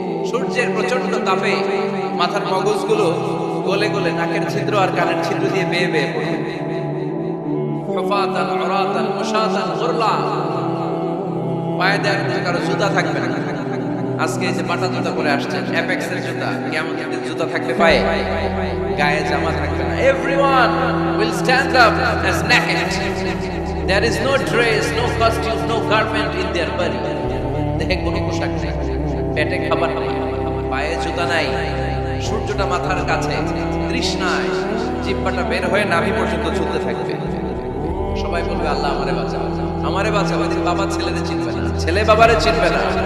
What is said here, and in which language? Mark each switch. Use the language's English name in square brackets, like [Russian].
[Bangla] সূর্যের প্রচন্ড তাপে মাথার মগজগুলো গলে গলে নাকের ছিদ্র আর কানের ছিদ্র দিয়ে বেয়ে বেয়ে পড়বে। [Arabic] হুফাতান উরাতান মুশাতান গুরলা, [Bangla] পায়ে দেওয়ার কারো জুতা থাকবে না। আজকে এই যে বাটা জুতা পরে আসছেন, অ্যাপেক্সের জুতা, কিয়ামতের দিন জুতা থাকবে পায়ে, গায়ে জামা থাকবে না। [English] Everyone will stand up as naked. There is no dress, no costume, no garment in their body. [Bangla] দেহে কোনো পোশাক নেই, পেটে খাবার নেই, পায়ে জুতা নাই, সূর্যটা মাথার কাছে, তৃষ্ণায় জিহ্বাটা বের হয়ে নাভি পর্যন্ত ঝুলতে থাকবে। সবাই বলবে, আল্লাহ আমারে বাঁচাও, আমারে বাঁচাও। ওই দিন বাবা ছেলেদের চিনবে না, ছেলে বাবারে চিনবে না।